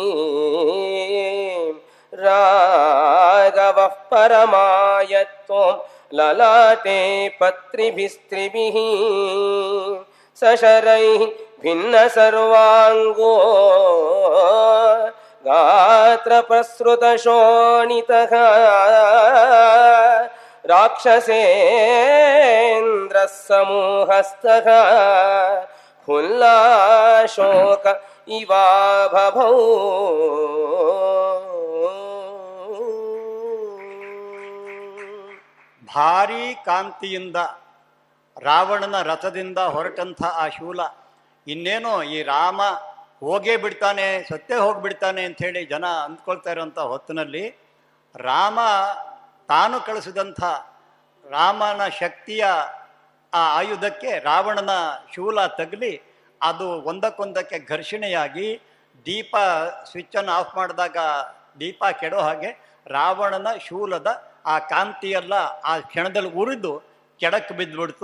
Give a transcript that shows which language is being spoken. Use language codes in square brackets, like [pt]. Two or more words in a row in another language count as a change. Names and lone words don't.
[sa] ರಾಘವಃ ಪರಮಾಯತ್ವಂ ಲಲಾಟೆ ಪತ್ರಿಭಿಸ್ತ್ರಿಭಿಃ ಸಶರೈಃ ಭಿನ್ನ ಸರ್ವಾಂಗೋ ಗಾತ್ರ ಪ್ರಸೃತ ಶೋಣಿತಃ ರಾಕ್ಷಸೇಂದ್ರ ಸಮೂಹಸ್ಥಃ ಹುಲ್ಲಾಶೋಕ ಇವಾಭವೌ. [kn] ಭಾರೀ ಕಾಂತಿಯಿಂದ ರಾವಣನ ರಥದಿಂದ ಹೊರಟಂಥ ಆ ಶೂಲ ಇನ್ನೇನೋ ಈ ರಾಮ ಹೋಗೇ ಬಿಡ್ತಾನೆ, ಸತ್ತೇ ಹೋಗಿಬಿಡ್ತಾನೆ ಅಂಥೇಳಿ ಜನ ಅಂದ್ಕೊಳ್ತಾ ಇರೋಂಥ ಹೊತ್ತಿನಲ್ಲಿ ರಾಮ ತಾನು ಕಳಿಸಿದಂಥ ರಾಮನ ಶಕ್ತಿಯ ಆ ಆಯುಧಕ್ಕೆ ರಾವಣನ ಶೂಲ ತಗಲಿ ಅದು ಒಂದಕ್ಕೊಂದಕ್ಕೆ ಘರ್ಷಣೆಯಾಗಿ ದೀಪ ಸ್ವಿಚ್ಚನ್ನು ಆಫ್ ಮಾಡಿದಾಗ ದೀಪ ಕೆಡೋ ಹಾಗೆ ರಾವಣನ ಶೂಲದ ಆ ಕಾಂತಿಯೆಲ್ಲ ಆ ಕ್ಷಣದಲ್ಲಿ ಉರಿದು ಕೆಡಕ್ಕೆ ಬಿದ್ದುಬಿಡ್ತು.